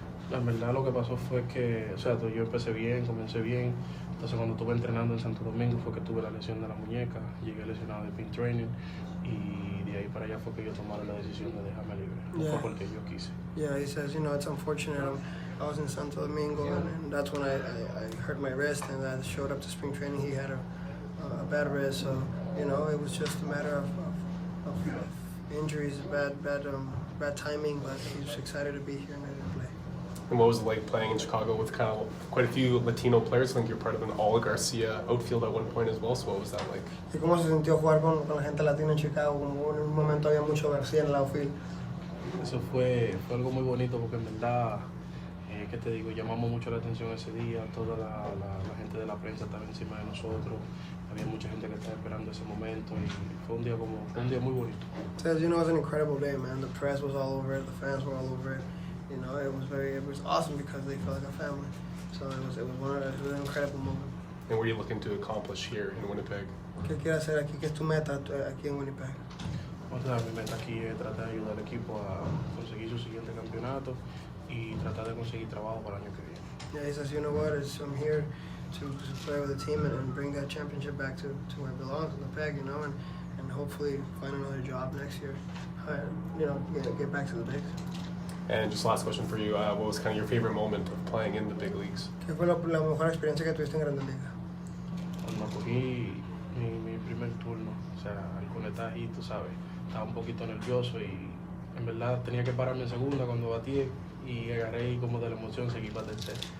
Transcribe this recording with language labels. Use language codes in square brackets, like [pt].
[es] La verdad lo que pasó fue que, o sea, yo comencé bien, entonces cuando estuve entrenando en Santo Domingo fue que tuve la lesión de la muñeca, llegué lesionado de pin training y de ahí para allá fue que yo tomara la decisión de dejarme libre, no fue porque yo quise. [en] Yeah, he says, it's unfortunate. I was in Santo Domingo and that's when I hurt my wrist, and I showed up to spring training. He had a bad wrist, so it was just a matter of injuries, bad timing, but he's excited to be here and ready to play. And what was it like playing in Chicago with kind of quite a few Latino players? I think you're part of an Willy Garcia outfield at one point as well, so what was that like? [es] ¿Y cómo se sintió jugar con la gente latina en Chicago? Como en un momento había mucho García en el outfield. Eso fue algo muy bonito porque en verdad, ¿qué te digo? Llamamos mucho la atención ese día, toda la gente de la prensa estaba encima de nosotros, había mucha gente que estaba esperando ese momento y fue un día muy bonito. [en] Says, it was an incredible day, man. The press was all over it, the fans were all over it. It was awesome because they felt like a family. So it was an incredible moment. And what are you looking to accomplish here in Winnipeg? [es] ¿Qué quieres hacer aquí? ¿Qué es tu meta aquí en Winnipeg? O sea, mi meta aquí es tratar de ayudar al equipo a conseguir su siguiente campeonato y tratar de conseguir trabajo para el año que viene. [en] Yeah, he says, I'm here to play with the team and bring that championship back to where it belongs, in the Peg, and hopefully find another job next year. Get back to the bigs. And just last question for you, what was kind of your favorite moment of playing in the big leagues? [es] ¿Qué fue la mejor experiencia que tuviste en Grandes Ligas? Cuando cogí mi primer turno, o sea, el conectar ahí, tú sabes, estaba un poquito nervioso y en verdad tenía que pararme en segunda cuando batí y agarré y como de la emoción seguí para tercera.